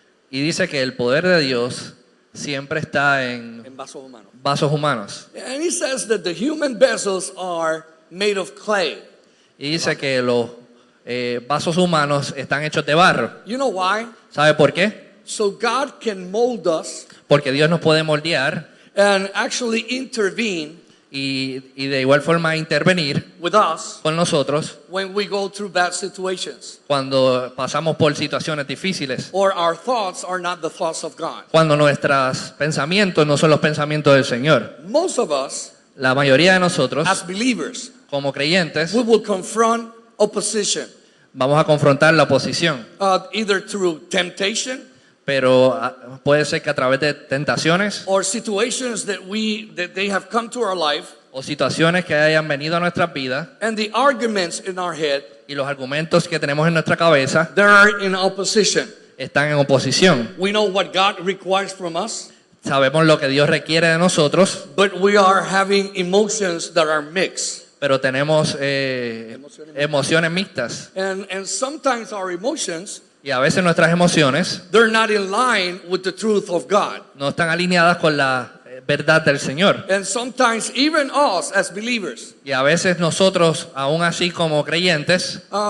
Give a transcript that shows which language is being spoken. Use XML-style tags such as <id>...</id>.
<es>y dice que el poder de Dios siempre está en en vasos humanos. vasos humanos.</es> <en>And he says that the human vessels are made of clay.</en> <es>Y dice que los vasos humanos están hechos de barro.</es> <en>You know why?</en> <es>¿Sabe por qué?</es> <en>So God can mold us</en> <es>Porque Dios nos puede moldear</es> <en>and actually intervene</en> <es>y de igual forma intervenir</es> <en>with us</en> <es>con nosotros</es> <en>when we go through bad situations,</en> <es>cuando pasamos por situaciones difíciles.</es> <en>or our thoughts are not the thoughts of God.</en> <es>Cuando nuestros pensamientos no son los pensamientos del Señor.</es> <en>Most of us,</en> <es>La mayoría de nosotros,</es> <en>as believers,</en> <es>como creyentes,</es> <en>we will confront opposition,</en> <es>vamos a confrontar la oposición.</es> <en>either through temptation</en> <es>Pero puede ser que a través de tentaciones</es> <en>or situations that they have come to our life,</en> <es>o situaciones que hayan venido a nuestras vidas</es> <en>and the arguments in our head,</en> <es>y los argumentos que tenemos en nuestra cabeza</es> <en>they are in opposition.</en> <es>están en oposición.</es> <en>We know what God requires from us,</en> <es>Sabemos lo que Dios requiere de nosotros,</es> <en>but we are having emotions that are mixed.</en> <es>pero tenemos emociones mixtas.</es> <en>And sometimes our emotions,</en> <es>Y a veces nuestras emociones</es> <en>they're not in line with the truth of God.</en> <es>no están alineadas con la verdad del Señor.</es> <en>And sometimes even us as believers</en> <es>Y a veces nosotros, aún así como creyentes,</es>